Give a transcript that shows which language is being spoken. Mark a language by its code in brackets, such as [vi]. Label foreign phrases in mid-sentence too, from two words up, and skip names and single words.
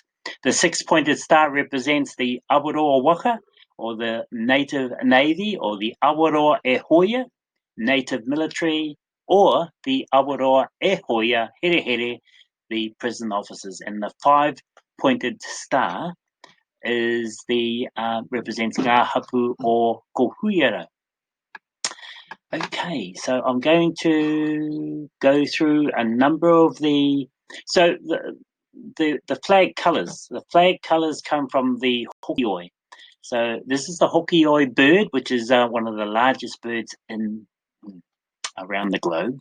[en] The 6-pointed star represents the Awaroa Waka, or the Native Navy, or the Awaroa e Hoia, Native Military, or the Awaroa e Hoia Here Here, the prison officers. And the 5-pointed star is represents [mi] ngā hapu o Kohuiarau. [en] Okay, so I'm going to go through a number of the flag colours. The flag colours come from the hokioi. So this is the hokioi bird, which is one of the largest birds around the globe.